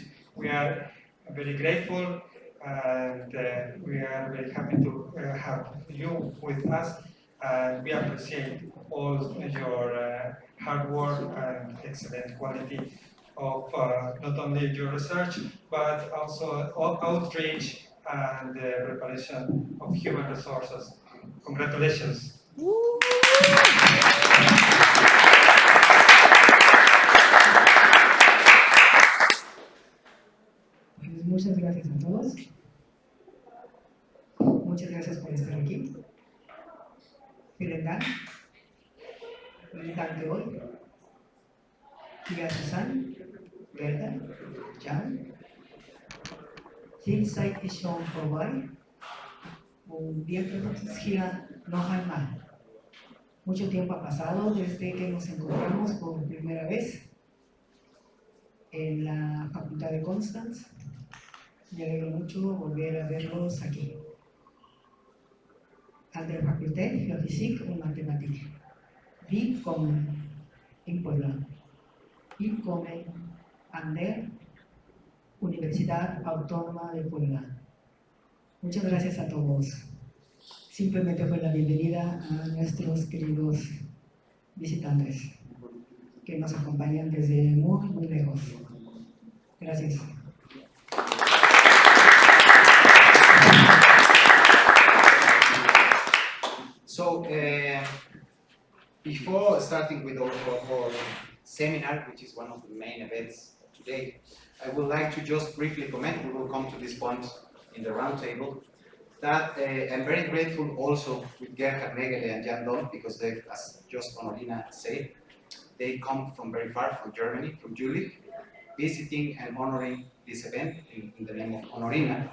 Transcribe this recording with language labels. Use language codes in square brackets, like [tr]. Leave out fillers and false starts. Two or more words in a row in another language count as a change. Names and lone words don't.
[en] We are very grateful and we are very happy to have you with us, and we appreciate all your hard work and excellent quality of not only your research, but also outreach and the preparation of human resources. Congratulations. [es] Pues muchas gracias a todos. Muchas gracias por estar aquí. [de] Vielen Dank. Vielen Dank für euch. Hier Susanne, Gerda, Jan. Viel Zeit ist schon vorbei und wir treffen uns hier noch einmal. [es] Mucho tiempo ha pasado desde que nos encontramos por primera vez en la Facultad de Constance. Me alegro mucho volver a verlos aquí. [fr] À la faculté de physique et mathématiques. [de] Willkommen in Puebla. Willkommen an der Universidad Autónoma de Puebla. [es] Muchas gracias a todos. Simplemente fue la bienvenida a nuestros queridos visitantes que nos acompañan desde muy lejos. Gracias. [en] So, before starting with our seminar, which is one of the main events today, I would like to just briefly comment, we will come to this point in the roundtable, that I'm very grateful also with Gerhard Megele and Jan Dhont, because they, as just Honorina said, they come from very far, from Germany, from Jülich, visiting and honoring this event in the name of Honorina.